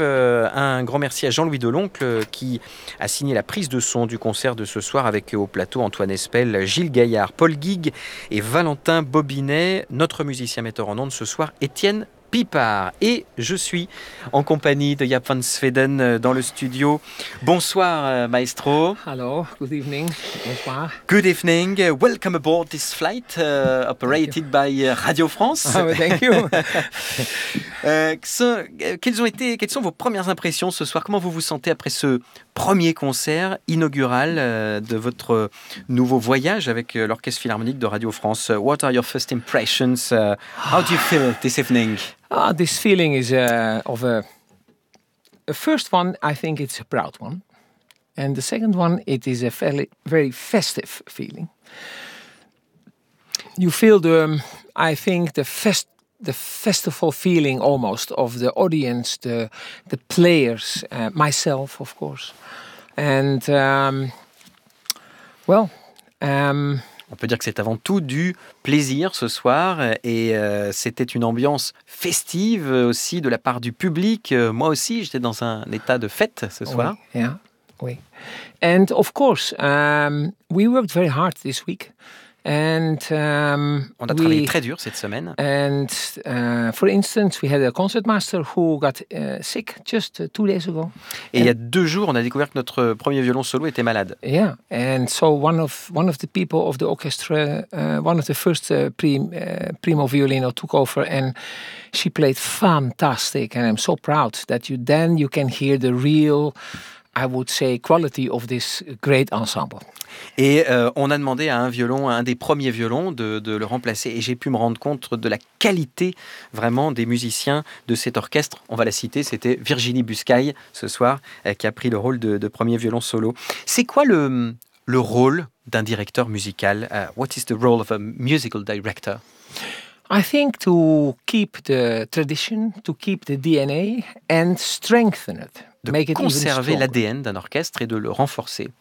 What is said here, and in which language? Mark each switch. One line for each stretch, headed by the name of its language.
French: Un grand merci à Jean-Louis Deloncle qui a signé la prise de son du concert de ce soir, avec au plateau Antoine Espel, Gilles Gaillard, Paul Guigue et Valentin Bobinet. Notre musicien metteur en onde ce soir, Étienne Pipard. Et je suis en compagnie de Jaap van Zweden dans le studio. Bonsoir, maestro.
English: Hello, good evening.
French: Bonsoir.
English: Good evening. Welcome aboard this flight operated by Radio France. Oh, thank you.
French: quelles sont vos premières impressions ce soir? Comment vous vous sentez après ce premier concert inaugural de votre nouveau voyage avec l'Orchestre Philharmonique de Radio France?
English: What are your first impressions? How do you feel this evening? This feeling is of a first one, I think it's a proud one. And the second one, it is a fairly, very festive feeling. You feel the, I think, the festival feeling almost of the audience, the players, myself, of course. And, well...
French: On peut dire que c'est avant tout du plaisir ce soir, et c'était une ambiance festive aussi de la part du public. Moi aussi, j'étais dans un état de fête ce soir. Oui,
English: yeah,
French: oui.
English: And of course, we worked very hard this week. And
French: on a travaillé très dur cette semaine.
English: And for instance, we had a concertmaster who got sick just 2 days ago.
French: Et il y a 2 jours, on a découvert que notre premier violon solo était malade.
English: Yeah, and so one of the people of the orchestra, one of the first
Italian: primo violino
English: took over, and she played fantastic. And I'm so proud that you can hear the real, I would say, quality of this great ensemble.
French: Et on a demandé à un violon, à un des premiers violons, de le remplacer. Et j'ai pu me rendre compte de la qualité, vraiment, des musiciens de cet orchestre. On va la citer, c'était Virginie Buscaille, ce soir, qui a pris le rôle de premier violon solo. C'est quoi le rôle d'un directeur musical?
English: What is the role of a musical director? I think to keep the tradition, to keep the DNA and strengthen it.
French: De conserver l'ADN d'un orchestre et de le renforcer.